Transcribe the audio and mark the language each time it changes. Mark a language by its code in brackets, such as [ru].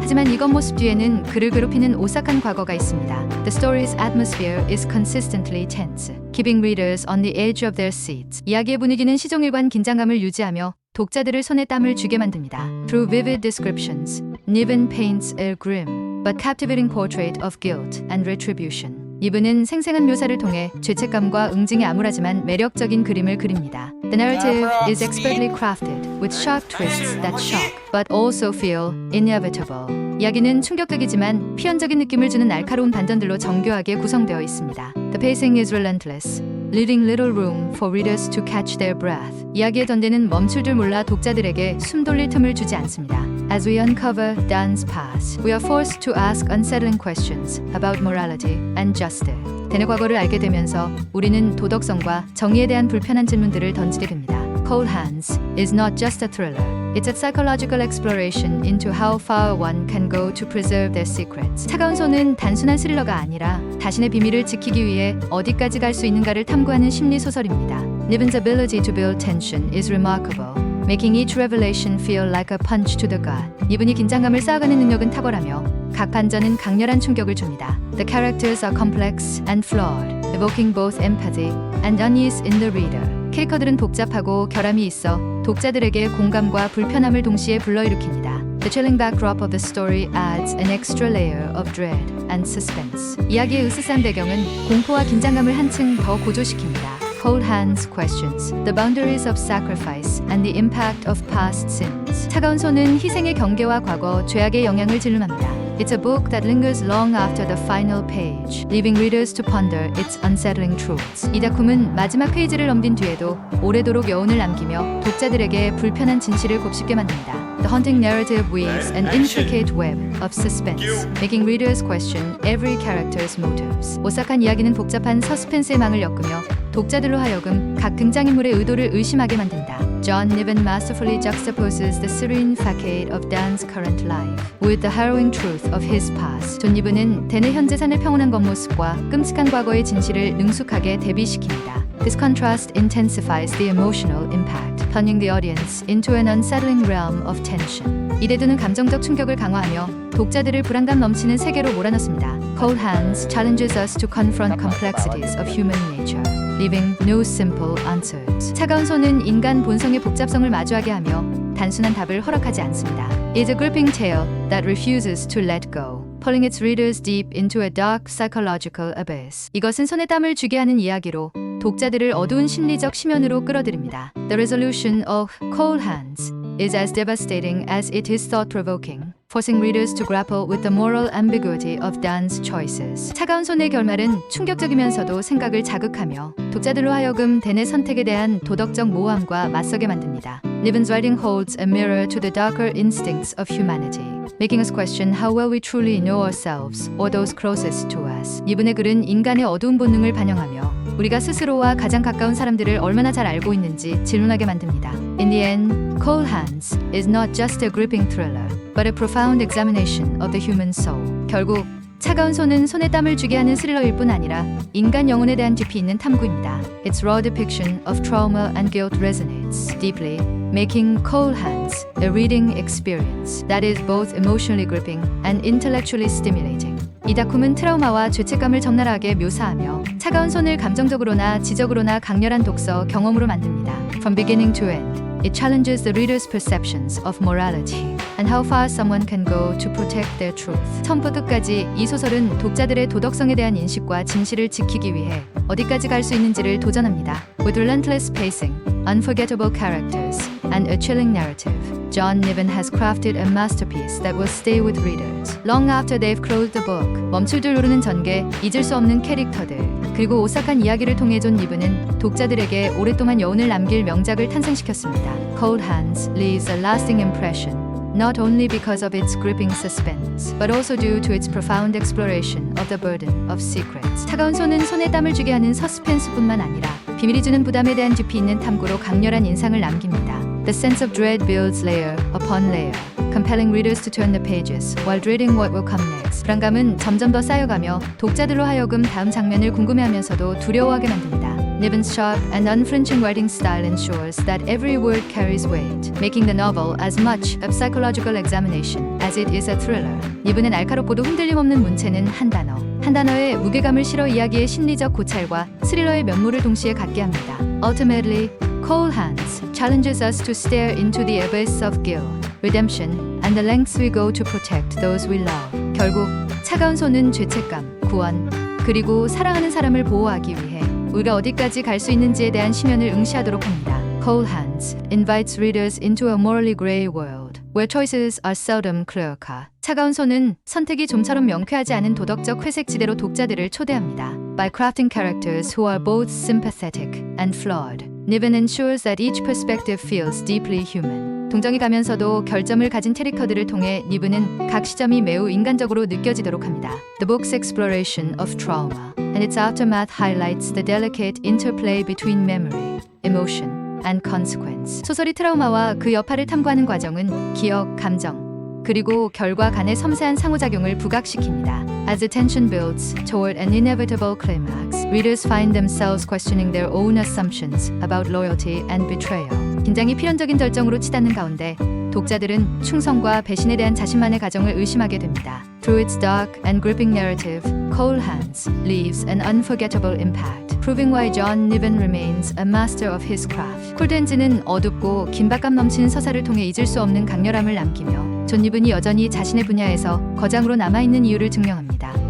[ko] 하지만 이 겉모습 뒤에는 그를 괴롭히는 오싹한 과거가 있습니다. [en] The story's atmosphere is consistently tense, keeping readers on the edge of their seats. [ko] 이야기의 분위기는 시종일관 긴장감을 유지하며 독자들을 손에 땀을 쥐게 만듭니다. [en] Through vivid descriptions, Niven paints a grim but captivating portrait of guilt and retribution. [ko] 니븐은 생생한 묘사를 통해 죄책감과 응징이 암울하지만 매력적인 그림을 그립니다. [en] The narrative is expertly crafted with sharp twists that shock, but also feel inevitable. [ko] 이야기는 충격적이지만 필연적인 느낌을 주는 날카로운 반전들로 정교하게 구성되어 있습니다. [en] The pacing is relentless, leaving little room for readers to catch their breath. [ko] 이야기의 전개는 멈출 줄 몰라 독자들에게 숨 돌릴 틈을 주지 않습니다. [en] As we uncover Dan's past, we are forced to ask unsettling questions about morality and justice. [ko] 댄의 과거를 알게 되면서 우리는 도덕성과 정의에 대한 불편한 질문들을 던지게 됩니다. [en] Cold Hands is not just a thriller. It's a psychological exploration into how far one can go to preserve their secrets. [ko] 차가운 손은 단순한 스릴러가 아니라 자신의 비밀을 지키기 위해 어디까지 갈 수 있는가를 탐구하는 심리 소설입니다. [en] Niven's ability to build tension is remarkable, making each revelation feel like a punch to the gut. [ko] 니븐이 긴장감을 쌓아가는 능력은 탁월하며 각 반전은 강렬한 충격을 줍니다. [en] The characters are complex and flawed, evoking both empathy and unease in the reader. [ko] 캐릭터들은 복잡하고 결함이 있어 독자들에게 공감과 불편함을 동시에 불러일으킵니다. [en] The chilling backdrop of the story adds an extra layer of dread and suspense. [ko] 이야기의 으스스한 배경은 공포와 긴장감을 한층 더 고조시킵니다. [en] Cold Hands questions the boundaries of sacrifice and the impact of past sins. [ko] 차가운 손은 희생의 경계와 과거, 죄악의 영향을 질문합니다. [en] It's a book that lingers long after the final page, leaving readers to ponder its unsettling truths. [ko] 이 작품은 마지막 페이지를 넘긴 뒤에도 오래도록 여운을 남기며 독자들에게 불편한 진실을 곱씹게 만듭니다. [en] The haunting narrative weaves an intricate web of suspense, making readers question every character's motives. [ko] 오싹한 이야기는 복잡한 서스펜스의 망을 엮으며 독자들로 하여금 각 등장인물의 의도를 의심하게 만든다. [en] John Niven masterfully juxtaposes the serene facade of Dan's current life with the harrowing truth of his past. [ko] 존 니븐은 댄의 현재 삶의 평온한 겉모습과 끔찍한 과거의 진실을 능숙하게 대비시킵니다. [en] This contrast intensifies the emotional impact, plunging the audience into an unsettling realm of tension. [ko] 이 대두는 감정적 충격을 강화하며 독자들을 불안감 넘치는 세계로 몰아넣습니다. [en] Cold Hands challenges us to confront complexities of human nature, leaving no simple answers. [ko] 차가운 손은 인간 본성의 복잡성을 마주하게 하며 단순한 답을 허락하지 않습니다. [en] It's a gripping tale that refuses to let go, pulling its readers deep into a dark psychological abyss. [ko] 이것은 손에 땀을 쥐게 하는 이야기로 독자들을 어두운 심리적 심연으로 끌어들입니다. [en] The resolution of Cold Hands is as devastating as it is thought-provoking, forcing readers to grapple with the moral ambiguity of Dan's choices. [ko] 차가운 손의 결말은 충격적이면서도 생각을 자극하며 독자들로 하여금 댄의 선택에 대한 도덕적 모호함과 맞서게 만듭니다. [en] Niven's writing holds a mirror to the darker instincts of humanity, making us question how well we truly know ourselves or those closest to us. [ko] 이분의 글은 인간의 어두운 본능을 반영하며 우리가 스스로와 가장 가까운 사람들을 얼마나 잘 알고 있는지 질문하게 만듭니다. [en] In the end, Cold Hands is not just a gripping thriller, but a profound examination of the human soul. [ko] 결국 차가운 손은 손에 땀을 쥐게 하는 스릴러일 뿐 아니라 인간 영혼에 대한 깊이 있는 탐구입니다. [en] Its raw depiction of trauma and guilt resonates deeply, making Cold Hands a reading experience that is both emotionally gripping and intellectually stimulating. [ko] 이 작품은 트라우마와 죄책감을 적나라하게 묘사하며 차가운 손을 감정적으로나 지적으로나 강렬한 독서 경험으로 만듭니다. [en] From beginning to end, it challenges the reader's perceptions of morality and how far someone can go to protect their truth. [ko] 처음부터 끝까지 이 소설은 독자들의 도덕성에 대한 인식과 진실을 지키기 위해 어디까지 갈 수 있는지를 도전합니다. [en] With relentless pacing, unforgettable characters, and a chilling narrative, John Niven has crafted a masterpiece that will stay with readers long after they've closed the book. [ko] 멈출 줄 모르는 전개, 잊을 수 없는 캐릭터들, 그리고 오싹한 이야기를 통해 존 니븐은 독자들에게 오랫동안 여운을 남길 명작을 탄생시켰습니다. [en] Cold Hands leaves a lasting impression, not only because of its gripping suspense, but also due to its profound exploration of the burden of secrets. [ko] 차가운 손은 손에 땀을 쥐게 하는 서스펜스뿐만 아니라 비밀이 주는 부담에 대한 깊이 있는 탐구로 강렬한 인상을 남깁니다. [en] The sense of dread builds layer upon layer, compelling readers to turn the pages while dreading what will come next. [ko] 불안감은 점점 더 쌓여가며 독자들로 하여금 다음 장면을 궁금해하면서도 두려워하게 만듭니다. [en] Niven's sharp and unflinching writing style ensures that every word carries weight, making the novel as much a psychological examination as it is a thriller. [ko] 니븐의 날카롭고도 흔들림 없는 문체는 한 단어에 무게감을 실어 이야기의 심리적 고찰과 스릴러의 면모를 동시에 갖게 합니다. [en] Ultimately, Cold Hands challenges us to stare into the abyss of guilt, redemption, and the lengths we go to protect those we love. [ko] 결국 차가운 손은 죄책감, 구원, 그리고 사랑하는 사람을 보호하기 위해 우리가 어디까지 갈 수 있는지에 대한 심연을 응시하도록 합니다. [en] Cold Hands invites readers into a morally grey world, where choices are seldom clear-cut. [ko] 차가운 손은 선택이 좀처럼 명쾌하지 않은 도덕적 회색지대로 독자들을 초대합니다. [en] By crafting characters who are both sympathetic and flawed, Niven ensures that each perspective feels deeply human. [ko] 동정이 가면서도 결점을 가진 캐릭터들을 통해 니븐은 각 시점이 매우 인간적으로 느껴지도록 합니다. [en] The book's exploration of trauma and its aftermath highlights the delicate interplay between memory, emotion, and consequence. [ko] 소설이 트라우마와 그 여파를 탐구하는 과정은 기억, 감정, 그리고 결과 간의 섬세한 상호작용을 부각시킵니다. [en] As the tension builds toward an inevitable climax, readers find themselves questioning their own assumptions about loyalty and betrayal. [ko] 긴장이 필연적인 절정으로 치닫는 가운데 독자들은 충성과 배신에 대한 자신만의 가정을 의심하게 됩니다. [en] Through its dark and gripping narrative, Cold Hands leaves an unforgettable impact, proving why John Niven remains a master of his craft. [ko] 콜드핸즈는 어둡고 긴박감 넘치는 서사를 통해 잊을 수 없는 강렬함을 남기며 존 니븐이 여전히 자신의 분야에서 거장으로 남아있는 이유를 증명합니다.